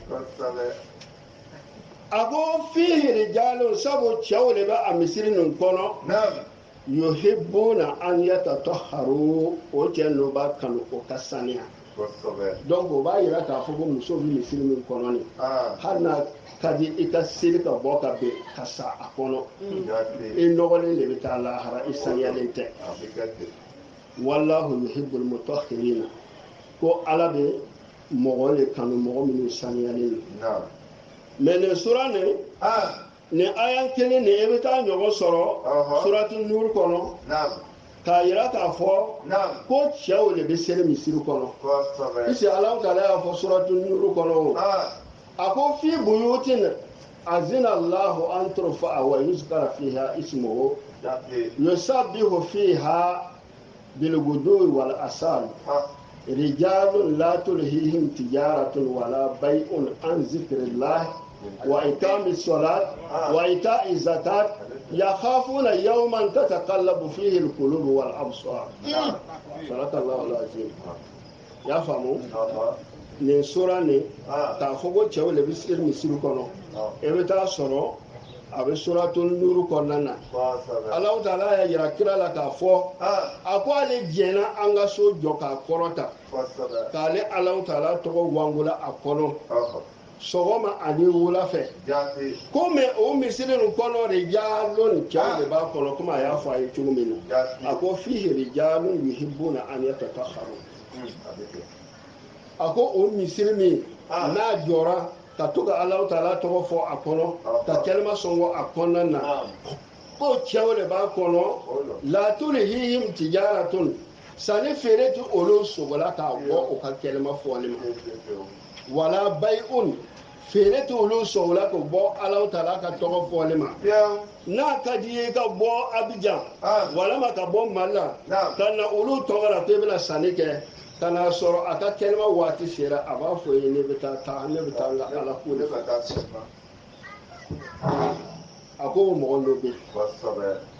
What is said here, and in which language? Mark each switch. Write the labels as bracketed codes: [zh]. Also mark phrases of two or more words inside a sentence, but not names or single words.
[bm] a ko [ar] فيه رجال [bm] sabu cɛw de bɛ a misiri nin kɔnɔ [ar] يحبون أن يتطهروا [bm] o cɛ ninnu b'a kanu o ka saniya donc o b'a yira k'a fɔ ko muso bɛ misiri min kɔnɔ nin hali n'a ka di i ka seli ka bɔ ka bɛn ka sa a kɔnɔ i nɔgɔlen de bɛ taa lahara i saniyalen tɛ [ar] والله يحب المطهرين [bm] ko ala bɛ mɔgɔ le kanu mɔgɔ minnu saniyalen don mais nin sura nin nin aya kelen nin e bɛ taa ɲɔgɔn sɔrɔ suratu nur kɔnɔ k'a yira k'a fɔ ko cɛw de bɛ seli misiri kɔnɔ isi Alahu Taala y'a fɔ suratu nur kɔnɔ a ko [ar] في بيوت أذن الله أن ترفع ويذكر فيها اسمه يسبح فيها بالغدو والآصال رجال لا تلهيهم تجارة ولا بيع عن ذكر الله وإقام الصلاة وإيتاء الزكاة يخافون يوما تتقلب فيه القلوب والأبصار صدق الله العظيم يا فهموا [bm] nin sura nin k'a fɔ ko cɛw de bɛ seli misiri kɔnɔ e bɛ taa sɔrɔ a bɛ suratul nur kɔnɔna na Alahu Taala y'a yira kira la k'a fɔ a ko ale jɛnna an ka so jɔ k'a kɔrɔta k'ale Alahu Taala tɔgɔ wangula a kɔnɔ sɔgɔma ani wula fɛ ko mɛ o misiri nin kɔnɔ rijalun cɛw de b'a kɔnɔ komi a y'a fɔ a ye cogo min na a ko [ar] فيه رجال يحبون أن يتطهروا [bm] a ko o misiri min n'a jɔra ka to ka Alahu Taala tɔgɔ fɔ a kɔnɔ ka kɛlɛma sɔngɔ a kɔnɔna na ko cɛw de b'a kɔnɔ [ar] لا تلهيهم تجارة [bm] sanni feere tɛ olu sogola k'a bɔ o ka kɛlɛma fɔli ma wala bay'un feere tɛ olu sogola k'o bɔ Alahu Taala ka tɔgɔ fɔli ma n'a ka di ye ka bɔ Abijan walama ka bɔ Mali la ka na olu tɔgɔ la ko i bɛna sanni kɛ ka n'a sɔrɔ a ka kɛnɛma waati sera a b'a fɔ ye ne bɛ taa ne bɛ taa n ka ala ko de fɛ a ko o mɔgɔ dɔ bɛ